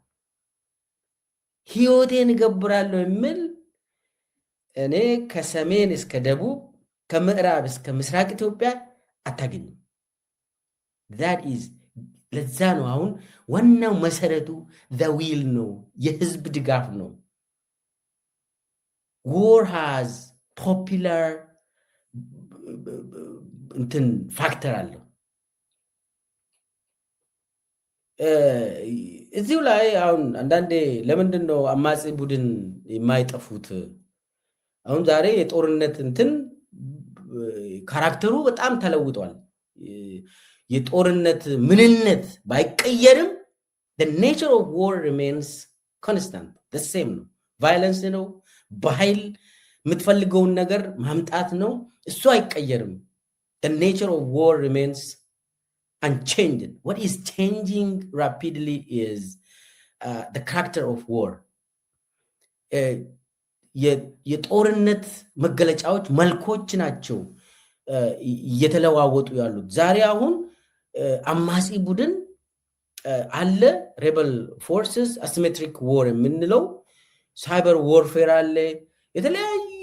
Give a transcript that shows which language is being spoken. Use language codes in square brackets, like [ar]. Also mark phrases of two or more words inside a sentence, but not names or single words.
[am] ህይወቴን እገብራለሁ የሚል እኔ ከሰሜን እስከ ደቡብ ከምዕራብ እስከ ምስራቅ ኢትዮጵያ አታገኝም። ለዛ ነው አሁን ዋናው መሰረቱ ዊል ነው፣ የህዝብ ድጋፍ ነው። [en] war has popular [am] እንትን ፋክተር አለው። እዚሁ ላይ አሁን አንዳንዴ ለምንድን ነው አማጺ ቡድን የማይጠፉት? አሁን ዛሬ የጦርነት እንትን ካራክተሩ በጣም ተለውጧል። የጦርነት ምንነት ባይቀየርም [en] the nature of war remains constant, the same [am] ነው። ቫይለንስ ነው፣ በኃይል የምትፈልገውን ነገር ማምጣት ነው። እሱ አይቀየርም። [en] the nature of war remains unchanged. What is changing rapidly is the character of war. [am] የጦርነት መገለጫዎች መልኮች ናቸው እየተለዋወጡ ያሉት። ዛሬ አሁን አማጺ ቡድን አለ፣ [en] rebel forces፣ asymmetric war [am] የምንለው [en] cyber warfare [am] አለ፣ የተለያዩ